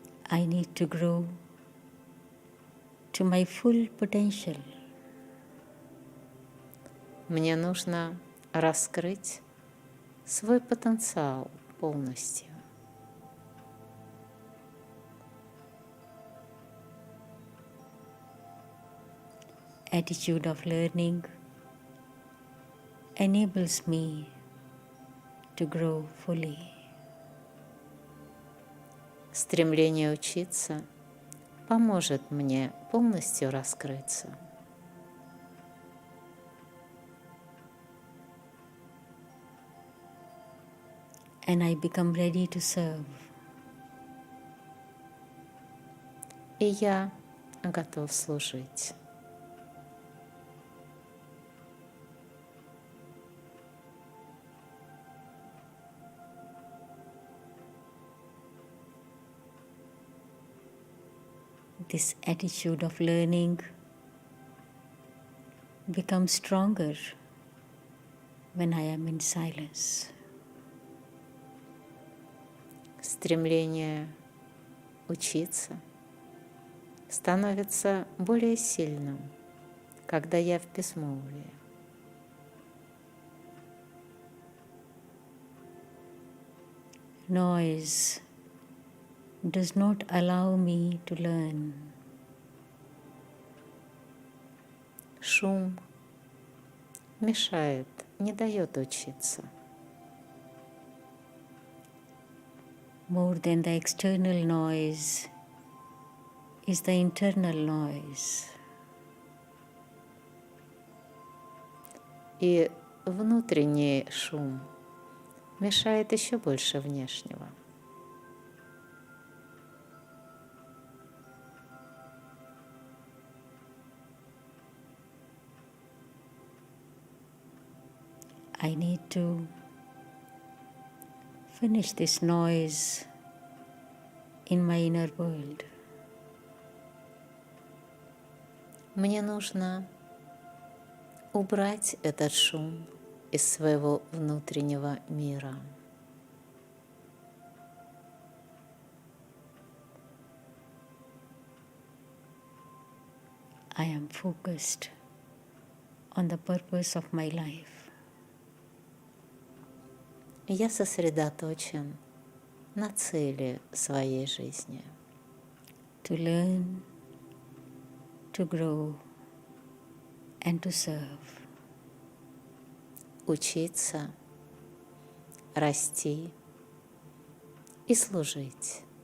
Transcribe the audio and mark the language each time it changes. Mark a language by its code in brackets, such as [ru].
[en] I need to grow to my full potential. [ru] Мне нужно раскрыть свой потенциал полностью. [en] Attitude of learning enables me to grow fully. [ru] Стремление учиться поможет мне полностью раскрыться. [en] And I become ready to serve. [ru] И я готов служить. [en] this attitude of learning becomes stronger when I am in silence. [ru] Стремление учиться становится более сильным, когда я в безмолвии. [en] Noise does not allow me to learn. [ru] Шум мешает, не дает учиться. [en] More than the external noise is the internal noise. [ru] И внутренний шум мешает еще больше внешнего. [en] I need to finish this noise in my inner world. [ru] Мне нужно убрать этот шум из своего внутреннего мира. [en] I am focused on the purpose of my life. [ru] Я сосредоточен на цели своей жизни. [en] To learn, to grow, and to serve. [ru] Учиться, расти и служить.